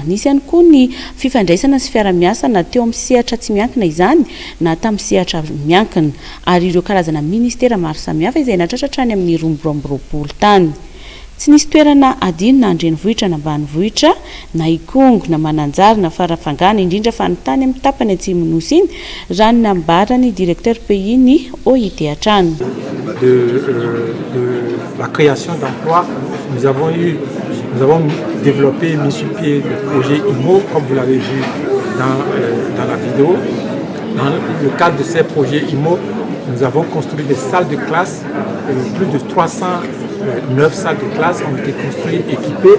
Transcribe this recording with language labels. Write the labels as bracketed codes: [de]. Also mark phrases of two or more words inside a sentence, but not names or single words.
[mg] Nisy ihany koa ny fifandraisana sy fiara-miasa na teo amin'ny sehatra tsy miankina izany na tamin'ny sehatra miankina ary ireo karazana ministera maro samihafa izay natratra hatrany amin'ny 2020 tany. Tsy nisy toerana adino na andrenivohitra na ambanivohitra na ikongo na mananjary na farafangana indrindra fa ny tany amin'ny tapany atsimo nosy iny raha ny nambarany [fr] directeur pays [mg] ny OIT hatrany. [fr] La création d'emplois, nous avons développé et multiplié le projet IMO, comme vous l'avez vu dans la vidéo. Dans le cadre de ces projets IMO, nous avons construit des salles de classe, plus de 309 salles de classe ont été construites, équipées.